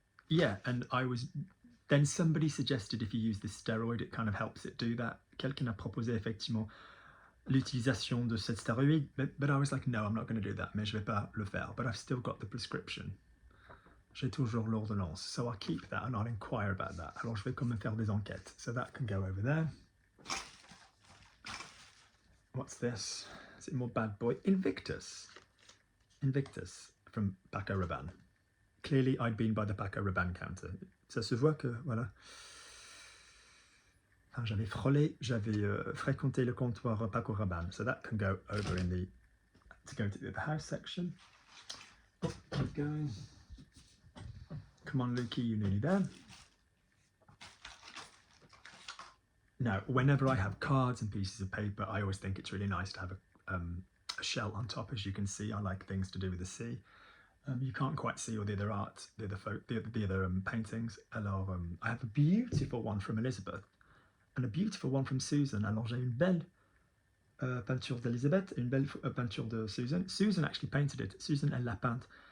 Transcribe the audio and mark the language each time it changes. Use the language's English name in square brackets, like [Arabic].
[English] Yeah, and then somebody suggested if you use this steroid, it kind of helps it do that. [French] Quelqu'un a proposé effectivement l'utilisation de cette stéroïde, [English] but I was like, no, I'm not going to do that, [French] mais je vais pas le faire. [English] But I've still got the prescription. [French] J'ai toujours l'ordonnance, [English] so I'll keep that and I'll inquire about that. [French] Alors je vais quand même faire des enquêtes, [English] so that can go over there. What's this? Is it more bad boy? Invictus. Invictus from Paco Rabanne. Clearly, I'd been by the Paco Rabanne counter. [French] Ça se voit que, voilà. Enfin, j'avais fréquenté le comptoir Paco Rabanne. [English] So that can go over to go to the house section. Oh, keep going. Come on, Lukey, you're nearly there. Now, whenever I have cards and pieces of paper, I always think it's really nice to have a shell on top. As you can see, I like things to do with the sea. You can't quite see all the other art, the other paintings. Alors, I have a beautiful one from Elizabeth and a beautiful one from Susan. [French] Alors, j'ai une belle peinture d'Elizabeth, une belle peinture de Susan. [English] Susan actually painted it. [French] Susan, elle l'a peinte.